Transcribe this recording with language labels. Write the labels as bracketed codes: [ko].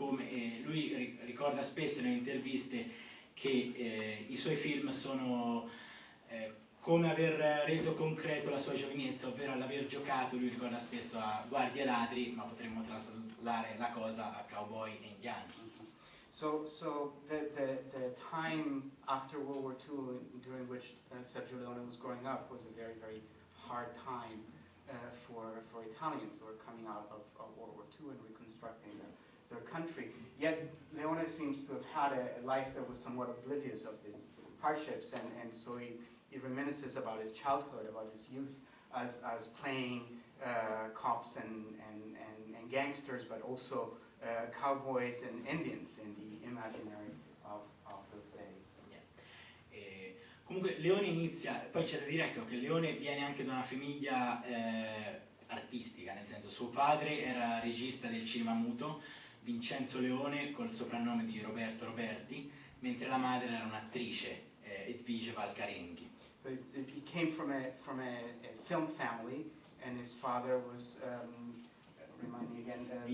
[it] Lui ricorda spesso nelle interviste che i suoi film sono come aver reso concreto la sua giovinezza, ovvero all'aver giocato, lui ricorda spesso a guardie e ladri, ma potremmo traslare la cosa a cowboy e indiani. [en] So the time after World War II, during which Sergio Leone was growing up, was a very, very hard time for Italians who were coming out of World War II and reconstructing their country. Yet Leone seems to have had a life that was somewhat oblivious of these hardships, and so he reminisces about his childhood, about his youth, as playing cops and gangsters, but also cowboys and Indians in the imaginary of those days. Yeah. [it] Comunque Leone inizia, poi c'è da dire ecco, che Leone viene anche da una famiglia artistica, nel senso suo padre era regista del cinema muto, Vincenzo Leone, col soprannome di Roberto Roberti, mentre la madre era un'attrice, Edvige Valcarenghi. [en] So he came from a film family, and his father was, remind me again,